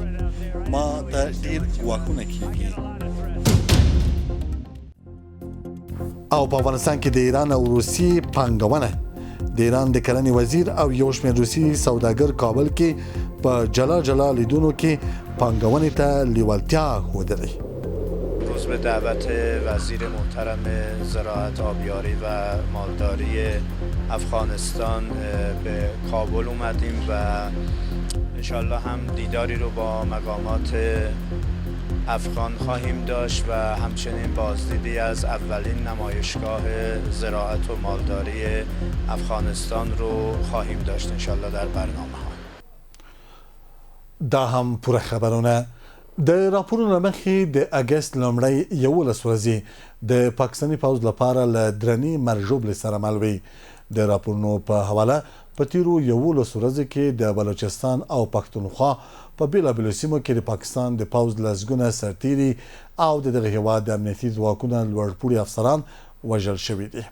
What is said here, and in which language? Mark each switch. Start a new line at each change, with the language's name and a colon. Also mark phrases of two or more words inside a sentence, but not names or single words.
Pashto: ما ته ډېر ګواښونه کېږي. او په افغانستان کې د ایران او روسیې پانګونه د ایران د کرنې وزیر او یو شمېر روسي سوداګر کابل کې په جلا جلا لیدونو کې پانګونې ته لیوالتیا ښودلې.
Persian: به دعوت وزیر محترم زراعت آبیاری و مالداری افغانستان به کابل اومدیم و انشالله هم دیداری رو با مقامات افغان خواهیم داشت و همچنین بازدیدی از اولین نمایشگاه زراعت و مالداری افغانستان رو خواهیم داشت انشالله در برنامه ها.
Pashto: دا هم پوره خبرونه د راپورونو مخې د اگست لومړۍ 11 ورځې د پاکستاني پوځ لپاره له درنې مرژوبلې سره مل وي. د راپورونو په حواله په تیرو 11 ورځو کې د بلوچستان او پښتونخوا په بېلابېلو سیمو کې د پاکستان د پوځ لسګونه سرتیري او د دغه هېواد د امنیتي ځواکونو لوړپوړي افسران وژل شوي دي.